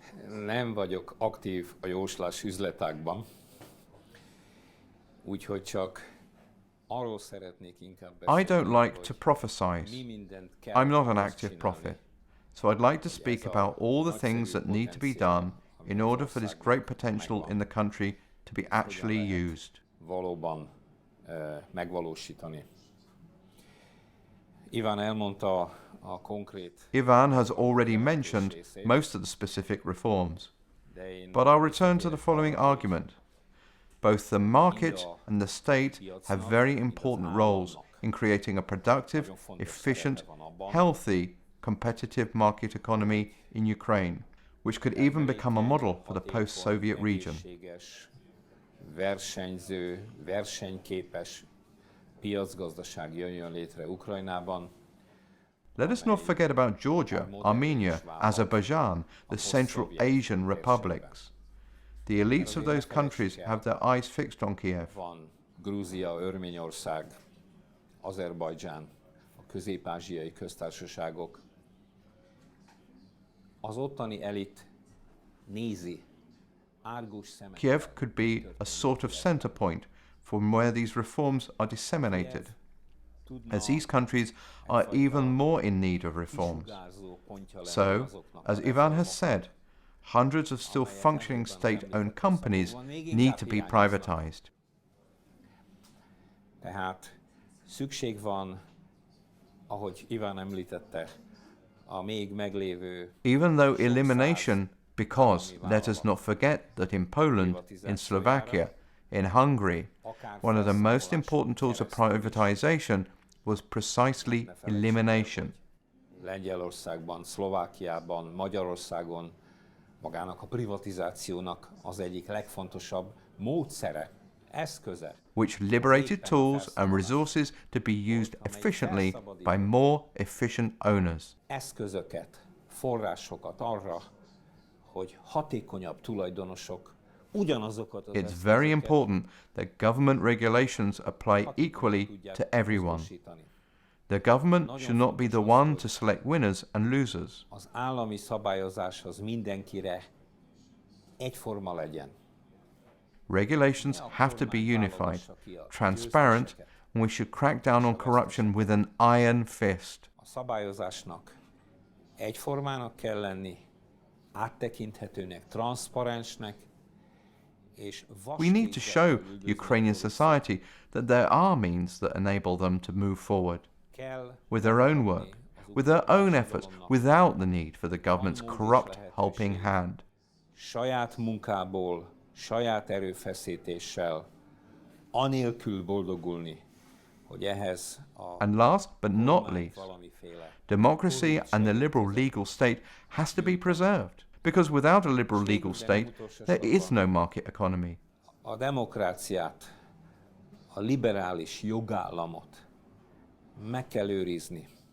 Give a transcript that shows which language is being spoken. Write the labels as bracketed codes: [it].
[hu] Nem vagyok aktív a jóslás üzletágban. Úgyhogy csak arról szeretnék inkább beszélni. [en] I don't like to prophesize. I'm not an active prophet. So I'd like to speak about all the things that need to be done in order for this great potential in the country to be actually used. [hu] Valóban megvalósítani. Ivan elmondta a konkrét. [en] Ivan has already mentioned most of the specific reforms. But I'll return to the following argument. Both the market and the state have very important roles in creating a productive, efficient, healthy, competitive market economy in Ukraine, which could even become a model for the post-Soviet region. [hu] Versenyző, versenyképes piacgazdaság jöjjön létre Ukrajnában. [en] Let us not forget about Georgia, Armenia, Azerbaijan, the Central Asian republics. The elites of those countries have their eyes fixed on Kiev. [hu] Van Grúzia, Örményország, Azerbajdzsán, a közép-ázsiai köztársaságok. Az ottani elit nézi árgus szemekkel. [en] Kiev could be a sort of center point from where these reforms are disseminated, as these countries are even more in need of reforms. So, as Ivan has said, hundreds of still functioning state-owned companies need to be privatized. [hu] Tehát szükség van, ahogy Iván említette, a még meglévő... [en] Even though elimination, because let us not forget that in Poland, in Slovakia, in Hungary, one of the most important tools of privatization was precisely elimination. [hu] Lengyelországban, Szlovákiában, Magyarországon magának a privatizációnak az egyik legfontosabb módszere, eszköze. [en] Which liberated tools and resources to be used efficiently by more efficient owners. [hu] Eszközöket, forrásokat arra, hogy hatékonyabb tulajdonosok ugyanazokat az [en] It's very important that government regulations apply equally to everyone. The government should not be the one to select winners and losers. [hu] Az állami szabályozás az mindenkire egyforma legyen. [en] Regulations have to be unified, transparent, and we should crack down on corruption with an iron fist. [hu] A szabályozásnak egyformának kell lenni, áttekinthetőnek, transzparensnek, és [en] We need to show Ukrainian society that there are means that enable them to move forward with their own work, with their own efforts, without the need for the government's corrupt helping hand. [hu] Saját munkából, saját erőfeszítéssel, anélkül boldogulni, hogy ehhez a [en] And last but not least, democracy and the liberal legal state has to be preserved, because without a liberal legal state, there is no market economy. [hu] A demokráciát, a liberális jogállamot meg kell őrizni.